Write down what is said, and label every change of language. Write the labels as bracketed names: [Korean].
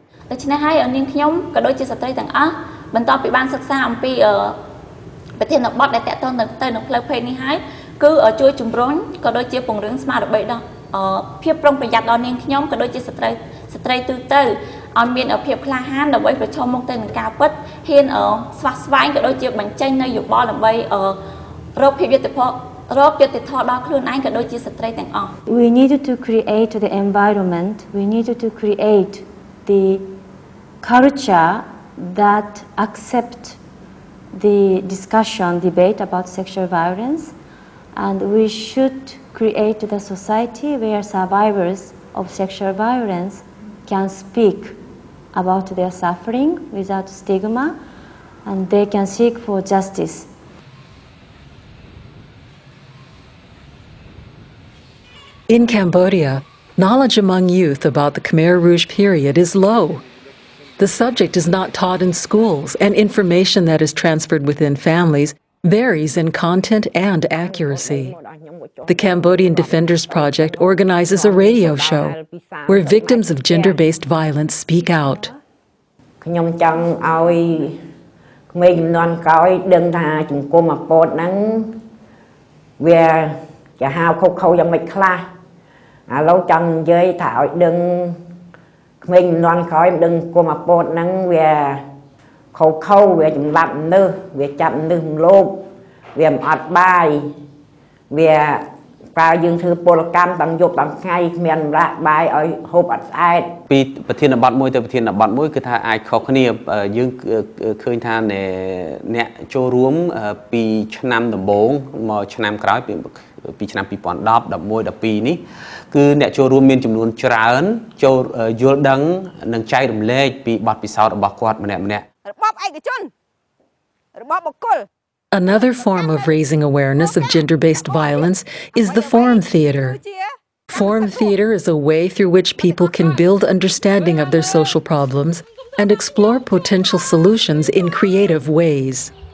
[Khmer] ដូច្នេះហើយនាងខ្ញុំក៏ដូចជាស្ត្រីទាំងអស់បន្ទាប់ពីបានសិក្សាអំពីប្រធានបទដែលតកតងទៅនឹងផ្លូវភេទនេះហើយគឺជួយជំរុញក៏ដូចជាពង្រឹងស្មារតីដល់ភាពប្រុងប្រយ័ត្នដល់នាងខ្ញុំក៏ដូចជាស្ត្រីទូទៅឲ្យមានភាពក្លាហានដើម្បីប្រឈមមុខទៅនឹងការពិតហ៊ានស្វះស្វែងក៏ដូចជាបញ្ចេញនៅយោបល់ដើម្បីរកភាពយុត្តិធម៌ដល់ខ្លួនឯងក៏ដូចជាស្ត្រីទាំងអស់ [English] We needed to create the environment, we needed to create the culture that accept the discussion, debate about sexual violence, and we should create the society where survivors of sexual violence can speak about their suffering without stigma, and they can seek for justice. In Cambodia, knowledge among youth about the Khmer Rouge period is low. The subject is not taught in schools, and information that is transferred within families varies in content and accuracy. The Cambodian Defenders Project organizes a radio show where victims of gender-based violence speak out. [Khmer] ខ្ញុំចង់ឲ្យក្មេងជំនាន់ក្រោយដឹងថាជំនុំអាពតហ្នឹងវាជាហៅខុសយ៉ាងម៉េចខ្លះឥឡូវចង់និយាយថាឲ្យដឹងក្មេងជំនាន់ក្រោយមិនដឹងគុំអាពតហ្នឹងវាខុសវាចម្លាប់មនុស្សវាចាប់មនុស្សម្លោភវាមិនអត់បាយ វាប្រើយើងធ្វើពលកម្មទាំងយប់ទាំងថ្ងៃគ្មានម្លាក់បាយឲ្យហូបអត់ស្អែតពីប្រធានបទមួយទៅប្រធានបទមួយគឺថាអាចខុសគ្នាយើងឃើញថាអ្នកចូលរួមពីឆ្នាំដំបូងមកឆ្នាំក្រោយពីឆ្នាំ2010 11 12នេះគឺអ្នកចូលរួមមានចំនួនច្រើនចូលយល់ដឹងនិងចែករំលែកពីបទពិសោធន៍របស់គាត់ម្នាក់របបឯកជនរបបបុគ្គល [English] Another form of raising awareness of gender-based violence is the forum theater. Forum theater is a way through which people can build understanding of their social problems and explore potential solutions in creative ways.